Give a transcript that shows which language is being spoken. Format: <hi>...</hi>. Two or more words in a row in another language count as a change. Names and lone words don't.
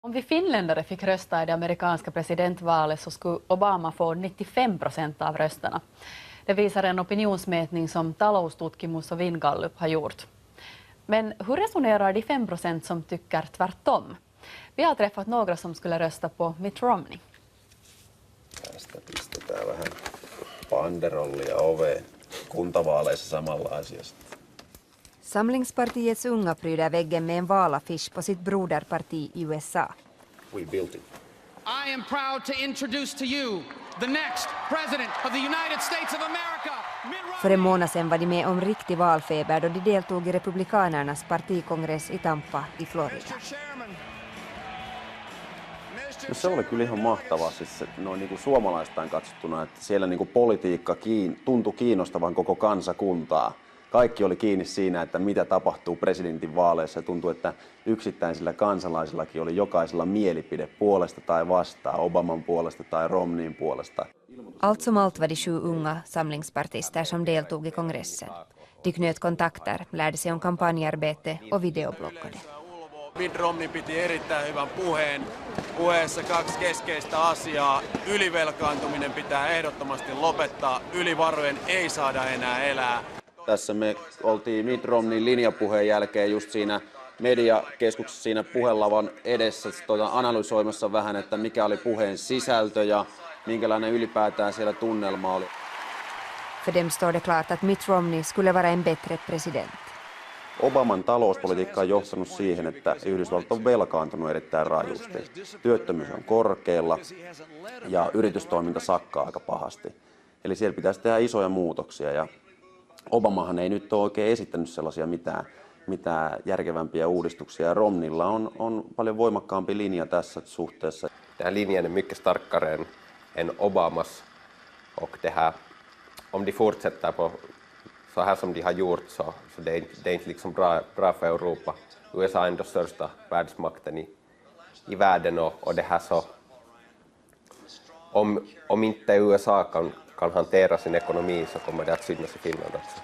<sv>Om vi finländare fick rösta i det amerikanska presidentvalet så skulle Obama få 95% av rösterna. Det visar en opinionsmätning som Taloustutkimus och Vingallup har gjort. Men hur resonerar de 5% som tycker tvärtom? Vi har träffat några som skulle rösta på Mitt Romney.</sv> <fi>Tästä pistetään vähän banderollia oveen kuntavaaleissa samalla asiasta.</fi> <sv>Samlingspartiets unga pryder väggen med en valaffisch på sitt broderparti i USA.</sv> <en>We built it. I am proud to introduce to you the next president of the United States of America.</en> <sv>För en månad sedan var de med om riktig valfeber då de deltog i republikanernas partikongress i Tampa i Florida.</sv> <fi>No se oli kyllä ihan mahtavaa, siis noin niin kuin suomalaistaan katsottuna, että siellä niin kuin politiikka tuntui kiinnostavan koko kansakuntaa. Kaikki oli kiinni siinä, että mitä tapahtuu presidentin vaaleissa. Tuntui, että yksittäisillä kansalaisillakin oli jokaisella mielipide puolesta tai vastaan, Obaman puolesta tai Romneyn puolesta.</fi> <sv>Allt som allt var de 7 unga samlingspartister som deltog i kongressen. De knöt kontakter, lärde sig om kampanjarbete och videobloggade.</sv> <fi>Mitt Romney piti erittäin hyvän puheen. Puheessa 2 keskeistä asiaa. Ylivelkaantuminen pitää ehdottomasti lopettaa. Yli varojen ei saada enää elää. Tässä me oltiin Mitt Romneyn linjapuheen jälkeen just siinä mediakeskuksessa siinä puhelavan edessä analysoimassa vähän, että mikä oli puheen sisältö ja minkälainen ylipäätään siellä tunnelma oli.</fi> <sv>För dem står det klart att Mitt Romney skulle vara en bättre president.</sv> <fi>Obaman talouspolitiikka on johtanut siihen, että Yhdysvallat on velkaantunut erittäin rajusti. Työttömyys on korkealla ja yritystoiminta sakkaa aika pahasti. Eli siellä pitäisi tehdä isoja muutoksia ja Obamahan ei nyt ole oikein esittänyt sellaisia mitään järkevämpiä uudistuksia. Romneylla on paljon voimakkaampi linja tässä suhteessa.</fi> <sv>Den här linjen är mycket starkare än Obamas och det här, om de fortsätter på så här som de har gjort så det är inte liksom bra för Europa. USA är ändå största världsmakten i världen och det här så om inte USA kan hantera sin ekonomi så kommer det att synas i Finland också.</sv>